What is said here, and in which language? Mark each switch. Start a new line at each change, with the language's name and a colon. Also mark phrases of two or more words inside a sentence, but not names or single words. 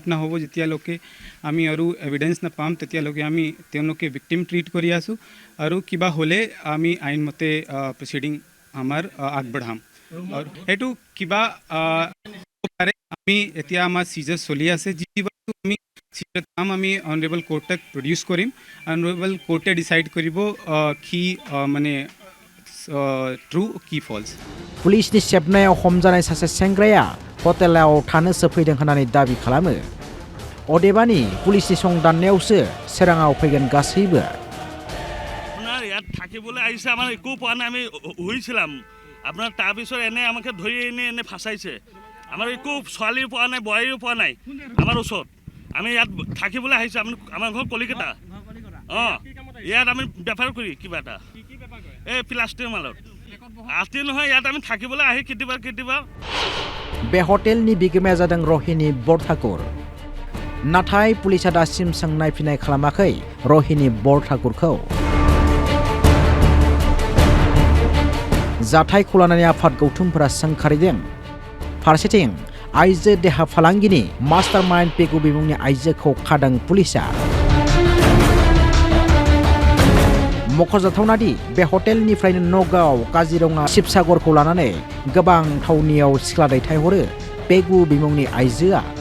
Assamese: নহ'ব যেতিয়ালৈকে আমি আৰু এভিডেন্স নাপাম তেতিয়ালৈকে আমি তেওঁলোকে ভিক্টিম ট্ৰিট কৰি আছোঁ আৰু কিবা হ'লে আমি আইনমতে প্ৰচিডিং আমাৰ আগবঢ়াম আৰু এইটো কিবা আমি এতিয়া আমাৰ চিজাৰ চলি আছে যি আমি চিজাৰ কাম আমি অনাৰেবল কোৰ্টক প্ৰডিউচ কৰিম অনাৰেবল কোৰ্টে ডিচাইড কৰিব কি মানে ट्रू की फल्स
Bodo: पुलिसनि सेबनायाव हमजानाय सासे सेंग्राया हटेलाव थानो सफैदों होननानै दाबि खालामो अदेबानि पुलिसनि संदाननायावसो सोराङाव फैगोन गासैबो
Assamese: আপোনাৰ ইয়াত থাকিবলৈ আহিছে আমাৰ একো পোৱা নাই আমি হৈছিলাম আপোনাৰ তাৰ পিছত এনে আমাকে ধৰি এনে ফাঁসাইছে আমাৰ একো ছোৱালী পোৱা নাই বোৱাৰীও পোৱা নাই আমাৰ ওচৰত আমি ইয়াত থাকিবলৈ আহিছে আমাৰ ঘৰ কলিকতা ইয়াত আমি বেপাৰ কৰি কিবা এটা এই প্লাষ্টিক মালত আতি নহয় ইয়াত আমি থাকিবলৈ আহি কেতিয়াবা
Bodo: बे हटेलनि बिगोमाया जादों रहिनी बरठाकुर नाथाय पुलिसा दासिम सोंनाय फिनाय खालामाखै रहिनी बरठाकुरखौ जाथायखौ लानानै आफाद गौथुमफोरा सोंखारिदों फारसेथिं आइजो देहा फालांगिनि मास्टारमाइन्ड पेगु बिमुंनि आइजोखौ खादों पुलिसा मख'जाथावनादि बे हटेलनिफ्रायनो नगाव काजिरङा शिबसागरखौ लानानै गोबां थावनियाव सिख्ला दैथायहरो पेगु बिमुंनि आइजोआ